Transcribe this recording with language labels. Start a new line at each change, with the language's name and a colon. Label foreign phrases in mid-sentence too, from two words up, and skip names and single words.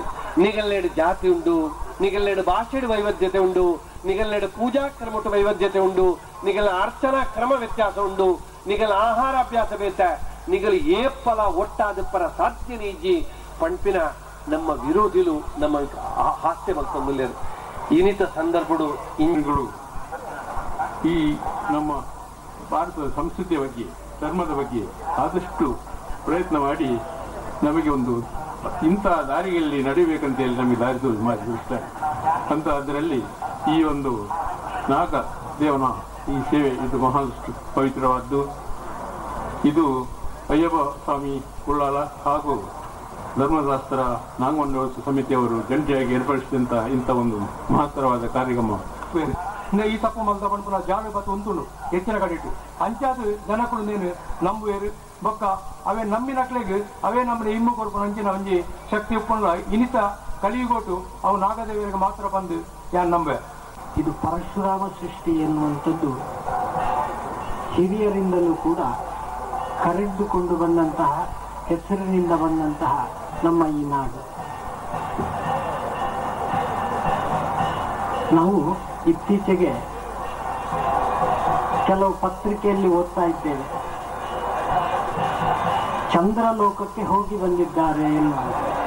Tulu: ನಿಗಲ್ಲೆಡು ಜಾತಿ ಉಂಡು, ನಿಗಲ್ಲೆಡು ಭಾಷೆಡು ವೈವಿಧ್ಯತೆ ಉಂಡು, ನಿಗಲ್ಲೆಡು ಪೂಜಾ ಕ್ರಮಟ ವೈವಿಧ್ಯತೆ ಉಂಡು, ನಿಗಲ ಅರ್ಚನಾ ಕ್ರಮ ವ್ಯತ್ಯಾಸ ಉಂಡು, ನಿಗಲ ಆಹಾರಾಭ್ಯಾಸ ಬೇತ ನಿಗಲು ಏಪ್ಪಲ ಒಟ್ಟಾದ ಪರ ಸಾಧ್ಯ ನೀಜಿ ಪಂಪಿನ ನಮ್ಮ ವಿರೋಧಿಲು ನಮ್ಮ ಹಾಸ್ಯ ಮಲ್ಕೊಂಡುಲ್ಲೇರು. ಇನ್ನಿತ ಸಂದರ್ಭಗಳು
Kannada: ಇಂಗಳು ಈ ನಮ್ಮ ಭಾರತದ ಸಂಸ್ಕೃತಿಯ ಬಗ್ಗೆ, ಧರ್ಮದ ಬಗ್ಗೆ ಆದಷ್ಟು ಪ್ರಯತ್ನ ಮಾಡಿ ನಮಗೆ ಒಂದು ಇಂಥ ದಾರಿಯಲ್ಲಿ ನಡೀಬೇಕಂತ ಹೇಳಿ ನಮಗೆ ದಾರಿ ತೋರಿಸ್ತಾರೆ. ಅಂತ ಅದರಲ್ಲಿ ಈ ಒಂದು ನಾಗ ದೇವನ ಈ ಸೇವೆ ಇದು ಮಹಾ ಪವಿತ್ರವಾದ್ದು. ಇದು ಅಯ್ಯಪ್ಪ ಸ್ವಾಮಿ ಉಳ್ಳಾಲ ಹಾಗೂ ಧರ್ಮಶಾಸ್ತ್ರ ನಾಗಮಂಡಲ ಸಮಿತಿಯವರು ಜಂಟಿಯಾಗಿ ಏರ್ಪಡಿಸಿದಂಥ ಇಂಥ ಒಂದು ಮಹತ್ತರವಾದ ಕಾರ್ಯಕ್ರಮ.
Tulu: ಈ ತಪ್ಪು ಮಲ್ದ ಪಂಪುನ ಜಾವೆ ಬತ್ತು ಉಂಟುಂಡು ಹೆಚ್ಚಿನ ಕಡಿಟ್ಟು ಅಂಚಾದ ಜನಗಳು ನೇನು ನಂಬುವೇರು ಬೊಕ್ಕ ಅವೇ ನಮ್ಮಿ ನಕ್ಲೆಗೆ ಅವೇ ನಮ್ಮನೆ ಇಮ್ಮು ಕೊಡ್ಕೊಂಡು ಅಂಚಿನ ಒಂಜಿ ಶಕ್ತಿ ಉಪ್ಪುಂಡ ಇನಿತ ಕಲಿಯುಗೊಟ್ಟು ಅವು ನಾಗದೇವರಿಗೆ ಮಾತ್ರ ಬಂದು ಯಾನ್ ನಂಬೆ.
Kannada: ಇದು ಪರಶುರಾಮ ಸೃಷ್ಟಿ ಎನ್ನುವಂಥದ್ದು ಹಿರಿಯರಿಂದಲೂ ಕೂಡ ಕರೆದುಕೊಂಡು ಬಂದಂತಹ ಹೆಸರಿನಿಂದ ಬಂದಂತಹ ನಮ್ಮ ಈ ನಾಡು. ನಾವು ಇತ್ತೀಚೆಗೆ ಕೆಲವು ಪತ್ರಿಕೆಯಲ್ಲಿ ಓದ್ತಾ ಇದ್ದೇವೆ, ಚಂದ್ರಲೋಕಕ್ಕೆ ಹೋಗಿ ಬಂದಿದ್ದಾರೆ ಎನ್ನುವುದು.